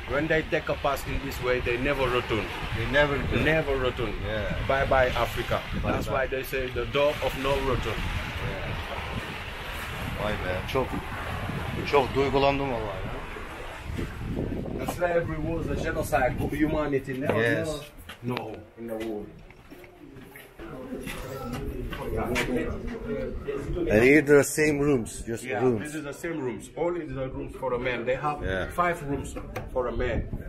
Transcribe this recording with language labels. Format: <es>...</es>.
<en>When they take a pass in this way, they never return. They never return. Yeah. Bye bye Africa. That's why they say the door of no return.</en> <tr>Vay be, çok duygulandım vallahi.</tr> <en>Slavery was a genocide of humanity. Yes. No, in the world. And here there are same rooms, just rooms. This is the same rooms. Only the rooms for a man. They have 5 rooms for a man.</en>